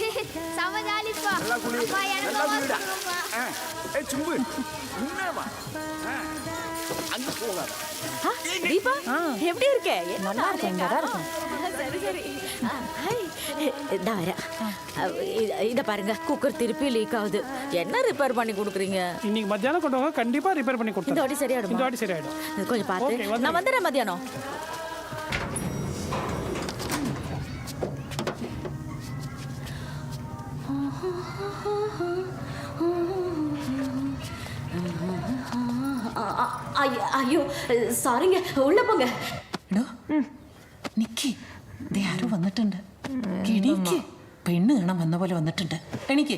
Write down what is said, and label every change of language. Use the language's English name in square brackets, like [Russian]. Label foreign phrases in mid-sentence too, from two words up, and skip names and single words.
[Tamil] தீபா எப்படி இருக்க நல்லா இருக்கேன் சரி சரி இதா வரேன் இதை பாருங்க குக்கர் திருப்பி லீக் ஆகுது என்ன ரிப்பேர் பண்ணி கொடுக்குறீங்க இன்னைக்கு மத்தியானம் கொண்டு வாங்க கண்டிப்பா ரிப்பேர் பண்ணி கொடுத்தேன் இந்த வாட்டி சரியாயிடும் இந்த வாட்டி சரியாயிடும் கொஞ்சம் பார்த்து நான் வந்துடுறேன் மத்தியானம் ஐயோ சாரிங்க உள்ள போங்க [Malayalam] നിക്ക് ആരോ വന്നിട്ടുണ്ട് കിണിക്ക് പെണ്ണ് കാണാൻ വന്ന പോലെ വന്നിട്ടുണ്ട് എനിക്ക്